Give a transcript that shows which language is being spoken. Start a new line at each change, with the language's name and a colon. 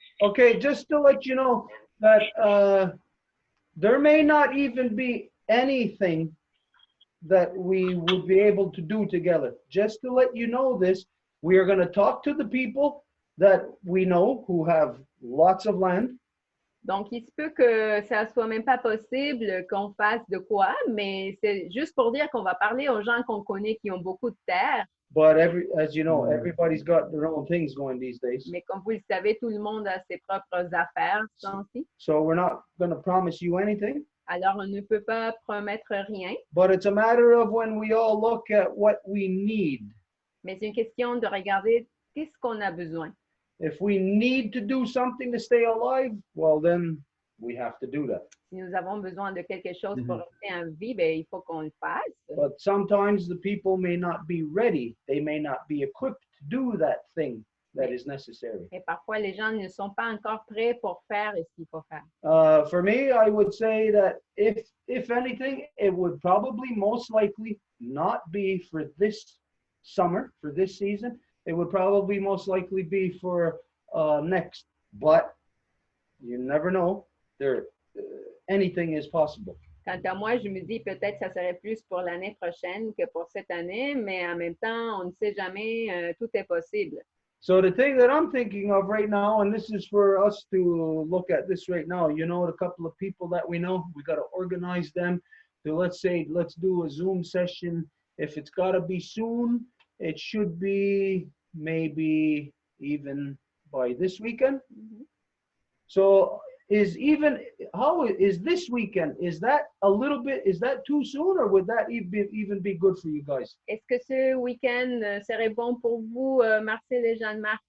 English: Okay, just to let you know that there may not even be anything that we would be able to do together. Just to let you know this, we are going to talk to the people that we know who have lots of land.
French: Donc, il se peut que ça soit même pas possible qu'on fasse de quoi, mais c'est juste pour dire qu'on va parler aux gens qu'on connaît qui ont beaucoup de terre.
English: But as you know, everybody's got their own things going these days.
French: Mais comme vous le savez, tout le monde a ses propres affaires ce temps-ci.
English: So we're not going to promise you anything.
French: Alors, on ne peut pas promettre rien.
English: But it's a matter of when we all look at what we need.
French: Mais c'est une question de regarder qu'est-ce qu'on a besoin.
English: If we need to do something to stay alive, well, then we have to do that.
French: Si nous avons besoin de quelque chose pour rester en vie, ben, il faut qu'on le fasse.
English: But sometimes the people may not be ready. They may not be equipped to do that thing that is necessary.
French: Et parfois, les gens ne sont pas encore prêts pour faire ce qu'il faut faire.
English: For me, I would say that if anything, it would probably most likely not be for this summer, for this season. It would probably most likely be for next. But you never know. Anything is possible.
French: Quant à moi, je me dis peut-être que ça serait plus pour l'année prochaine que pour cette année, mais en même temps, on ne sait jamais, tout est possible.
English: So the thing that I'm thinking of right now, and this is for us to look at this right now, you know, the couple of people that we know, we got to organize them to, let's say, let's do a Zoom session. If it's got to be soon, it should be maybe even by this weekend. So is this weekend, is that a little bit, is that too soon, or would that even be good for you guys?
French: Est-ce que ce week-end serait bon pour vous, Marcel et Jeanne-Marc?